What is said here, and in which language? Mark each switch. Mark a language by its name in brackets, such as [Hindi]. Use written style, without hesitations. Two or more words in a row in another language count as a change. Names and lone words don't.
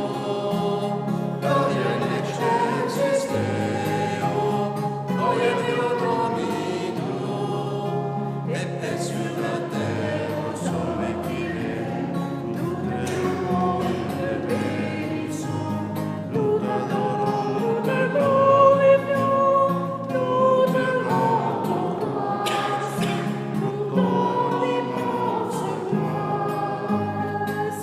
[Latin] gloria in excelsis Deo, gloria Deo Domino, [French] et paix sur la terre au soleil qui règne, nous t'aimons et te bénissons, nous t'adorons, nous te glorifions, nous te rendons grâce, nous ton immense gloire.